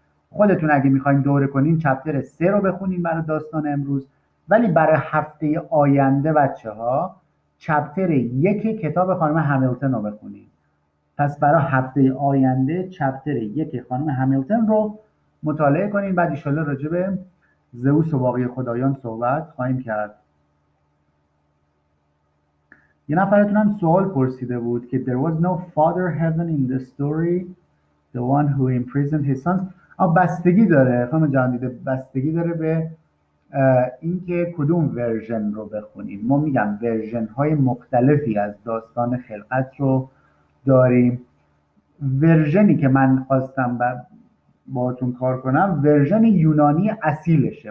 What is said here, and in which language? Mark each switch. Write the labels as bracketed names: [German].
[Persian] خودتون اگه میخواین دوره کنین چپتر 3 رو بخونین برای داستان امروز، ولی برای هفته آینده بچه‌ها چپتر 1 کتاب خانم همیلتون رو بخونین. پس برای هفته آینده چپتر 1 خانم همیلتون رو مطالعه کنین، بعد ان شاءالله راجع به زئوس و باقی خدایان صحبت خواهیم کرد. یه نفرتون هم سوال پرسیده بود که [English] there was no father heaven in the story the one who imprisoned his sons. [Persian] بستگی داره خانم جان دیده، بستگی داره به اینکه کدوم ورژن رو بخونیم. ما میگم ورژن های مختلفی از داستان خلقت رو داریم. ورژنی که من خواستم باهاتون کار کنم ورژن یونانی اصیلشه.